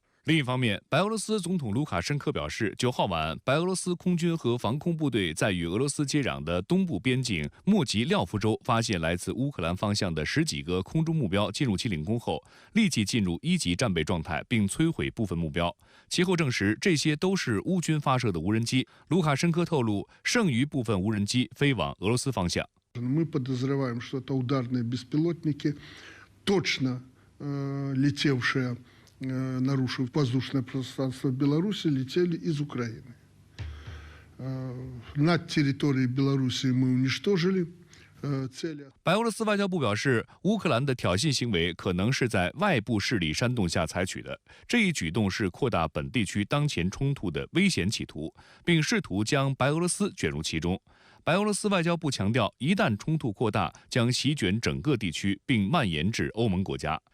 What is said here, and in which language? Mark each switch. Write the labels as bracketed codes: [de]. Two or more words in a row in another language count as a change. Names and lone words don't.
[zh] 另一方面，白俄罗斯总统卢卡申科表示，9号晚，白俄罗斯空军和防空部队在与俄罗斯接壤的东部边境莫吉廖夫州发现来自乌克兰方向的10几个空中目标，进入其领空后，立即进入1级战备状态，并摧毁部分目标。其后证实，这些都是乌军发射的无人机。卢卡申科透露，剩余部分无人机飞往俄罗斯方向。 [ru] Мы подозреваем, что это ударные беспилотники, точно летевшие, нарушив воздушное пространство Беларуси, летели из Украины. Над территорией Беларуси мы уничтожили. [zh] 白俄罗斯外交部表示，乌克兰的挑衅行为可能是在外部势力煽动下采取的，这一举动是扩大本地区当前冲突的危险企图，并试图将白俄罗斯卷入其中。白俄罗斯外交部强调，一旦冲突扩大，将席卷整个地区，并蔓延至欧盟国家。